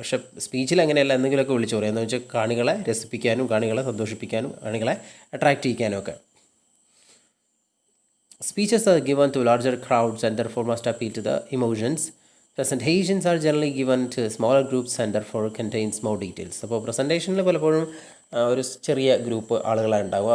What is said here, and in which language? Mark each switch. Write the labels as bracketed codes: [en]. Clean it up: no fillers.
[ml] പക്ഷേ സ്പീച്ചിൽ അങ്ങനെയല്ല, എന്തെങ്കിലുമൊക്കെ വിളിച്ച് പറയാം. എന്ന് വെച്ചാൽ കാണികളെ രസിപ്പിക്കാനും കാണികളെ സന്തോഷിപ്പിക്കാനും കാണികളെ അട്രാക്റ്റ് ചെയ്യിക്കാനും ഒക്കെ. [en] Speeches are given to larger crowds and therefore must appeal to the emotions. Presentations are generally given to smaller groups and therefore contains more details. [ml] അപ്പോൾ പ്രസൻറ്റേഷനിൽ പലപ്പോഴും ഒരു ചെറിയ ഗ്രൂപ്പ് ആളുകളാണ് ഉണ്ടാവുക.